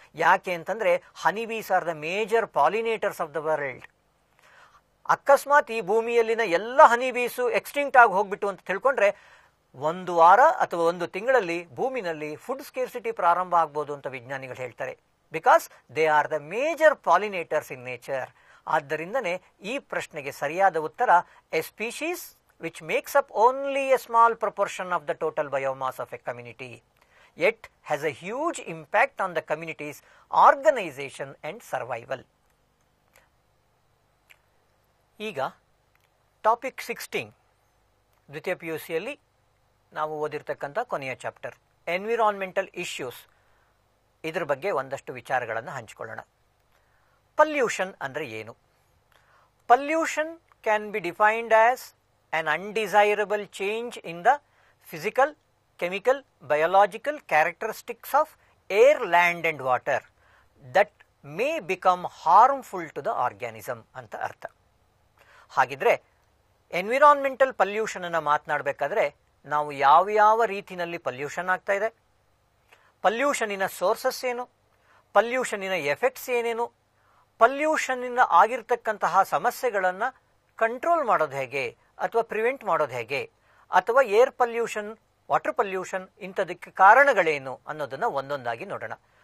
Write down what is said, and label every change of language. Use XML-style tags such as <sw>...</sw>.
<kn>ಯಾಕೆ ಅಂತಂದರೆ</kn> <en>Honeybees are the major pollinators of the world.</en> <kn>ಅಕಸ್ಮಾತ್ ಈ ಭೂಮಿಯಲ್ಲಿನ ಎಲ್ಲ ಹನಿಬೀಸು ಎಕ್ಸ್ಟಿಂಕ್ಟ್ ಆಗಿ ಹೋಗ್ಬಿಟ್ಟು ಅಂತ ತಿಳ್ಕೊಂಡ್ರೆ ಒಂದು ವಾರ ಅಥವಾ ಒಂದು ತಿಂಗಳಲ್ಲಿ ಭೂಮಿನಲ್ಲಿ ಫುಡ್ ಸ್ಕೇರ್ಸಿಟಿ ಪ್ರಾರಂಭ ಆಗ್ಬೋದು ಅಂತ ವಿಜ್ಞಾನಿಗಳು ಹೇಳ್ತಾರೆ.</kn> <en>Because they are the major pollinators in nature.</en> <kn>ಆದ್ದರಿಂದನೇ ಈ ಪ್ರಶ್ನೆಗೆ ಸರಿಯಾದ ಉತ್ತರ</kn> <en>A species which makes up only a small proportion of the total biomass of a community, yet has a huge impact on the community's organization and survival.</en> <kn>ಈಗ topic 16 ದ್ವಿತೀಯ PUCಯಲ್ಲಿ ನಾವು ಓದಿರ್ತಕ್ಕಂಥ ಕೊನೆಯ chapter environmental issues. ಇದರ ಬಗ್ಗೆ ಒಂದಷ್ಟು ವಿಚಾರಗಳನ್ನು ಹಂಚಿಕೊಳ್ಳೋಣ. Pollution ಅಂದರೆ ಏನು?</kn> <en>pollution can be defined as an undesirable change in the physical, chemical, biological characteristics of air, land and water that may become harmful to the organism</en> <kn>ಅಂತ ಅರ್ಥ. ಹಾಗಿದ್ರೆ ಎನ್ವಿರಾನ್ಮೆಂಟಲ್ ಪಲ್ಯೂಷನ್ ಅನ್ನು ಮಾತನಾಡಬೇಕಾದ್ರೆ ನಾವು ಯಾವ ರೀತಿಯಲ್ಲಿ ಪಲ್ಯೂಷನ್ ಆಗ್ತಾ ಇದೆ, ಪಲ್ಯೂಷನಿನ ಸೋರ್ಸಸ್ ಏನು, ಪಲ್ಯೂಷನಿನ ಎಫೆಕ್ಟ್ಸ್ ಏನೇನು, ಪಲ್ಯೂಷನ್ನಿಂದ ಆಗಿರ್ತಕ್ಕಂತಹ ಸಮಸ್ಯೆಗಳನ್ನು ಕಂಟ್ರೋಲ್ ಮಾಡೋದು ಹೇಗೆ ಅಥವಾ ಪ್ರಿವೆಂಟ್ ಮಾಡೋದು ಹೇಗೆ, ಅಥವಾ ಏರ್ ಪಲ್ಯೂಷನ್, ವಾಟರ್ ಪಲ್ಯೂಷನ್ ಇಂಥದಕ್ಕೆ ಕಾರಣಗಳೇನು ಅನ್ನೋದನ್ನು ಒಂದೊಂದಾಗಿ ನೋಡೋಣ.</kn>